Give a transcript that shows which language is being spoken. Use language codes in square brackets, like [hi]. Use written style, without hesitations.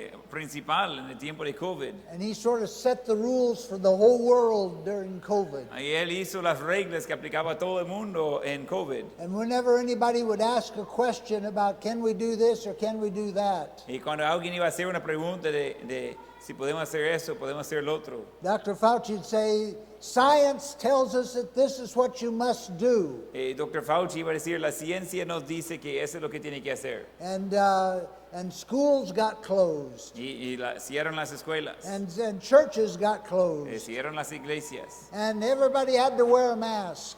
[es] principal en el tiempo de COVID. [en] And he sort of set the rules for the whole world during COVID. [es] Y él hizo las reglas que aplicaba a todo el mundo en COVID. [en] And whenever anybody would ask a question about can we do this or can we do that, [es] Y cuando alguien iba a hacer una pregunta de si podemos hacer eso, podemos hacer lo otro, [en] Dr. Fauci would say, science tells us that this is what you must do. [es] Dr. Fauci iba a decir, la ciencia nos dice que eso es lo que tiene que hacer. [en] And schools got closed. [es] Cierran las escuelas, [en] And churches got closed. [es] cierran las iglesias. [en] And everybody had to wear a mask.